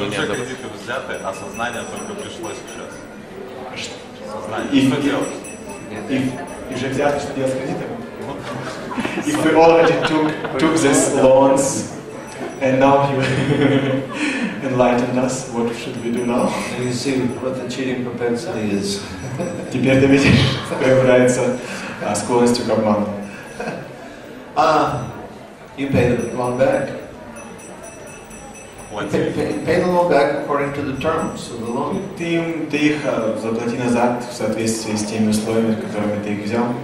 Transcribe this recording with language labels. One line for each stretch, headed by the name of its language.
Russian: Если уже кредиты взяты, а сознание только пришло сейчас? Сознание. Что делать? И уже взяли, что делать с кредитами?
English: If we already took these loans and now you enlightened us, what should we do now? And you see what the cheating propensity is.
Russian: Теперь ты видишь, появляется склонность к обману.
English: You pay the loan back. Pay the loan back according to the terms of the loan.
Russian: Ты их заплати назад в соответствии с теми условиями, которыми ты их взял.